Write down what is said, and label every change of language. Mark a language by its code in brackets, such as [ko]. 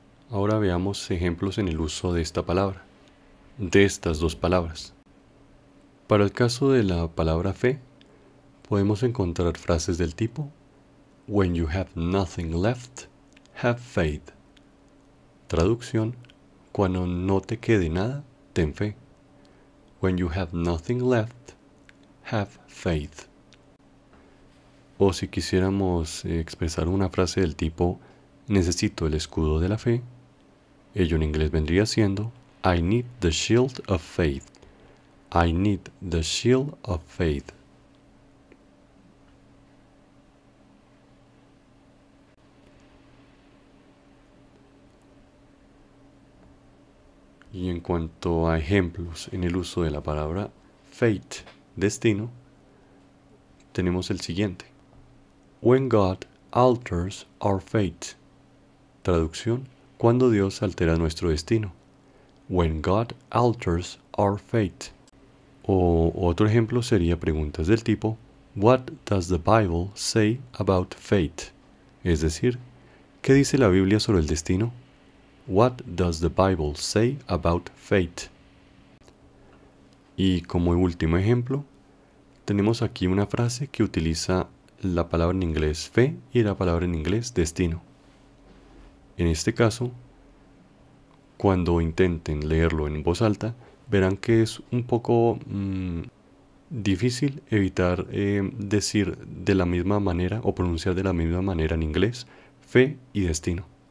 [es] Ahora veamos ejemplos en el uso de esta palabra, de estas dos palabras. Para el caso de la palabra fe, podemos encontrar frases del tipo [en] When you have nothing left, have faith. [es] Traducción: cuando no te quede nada, ten fe. [en] When you have nothing left, have faith. [es] O si quisiéramos expresar una frase del tipo necesito el escudo de la fe, ello en inglés vendría siendo [en] I need the shield of faith. I need the shield of faith. [es] Y en cuanto a ejemplos en el uso de la palabra fate, destino, tenemos el siguiente. [en] When God alters our fate. [es] Traducción: cuando Dios altera nuestro destino. [en] When God alters our fate. [es] O otro ejemplo sería preguntas del tipo [en] What does the Bible say about fate? [es] Es decir, ¿qué dice la Biblia sobre el destino? [en] What does the Bible say about fate? [es] Y como último ejemplo, tenemos aquí una frase que utiliza la palabra en inglés fe y la palabra en inglés destino. En este caso, cuando intenten leerlo en voz alta, verán que es un poco difícil evitar decir de la misma manera o pronunciar de la misma manera en inglés fe y destino.